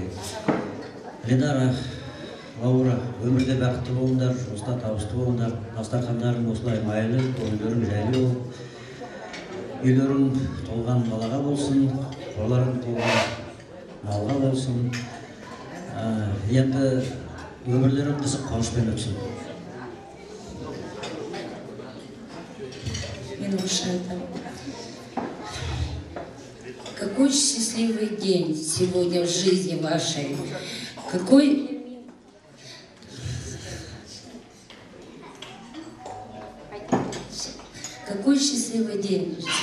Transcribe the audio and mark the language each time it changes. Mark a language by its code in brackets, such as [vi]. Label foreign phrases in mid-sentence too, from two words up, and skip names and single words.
[kk] Ленар, Лаура, өмірде бақытты болыңдар, жұмыста табысты болыңдар, дастархандарың осылай майлы, көңілдерің жайлы болып, үйлерің толған балаға болсын, қорларың толған малға болсын. Енді өмірлерің қызық қуанышпен өтсін. [ru] Какой счастливый день сегодня в жизни вашей. Какой счастливый день.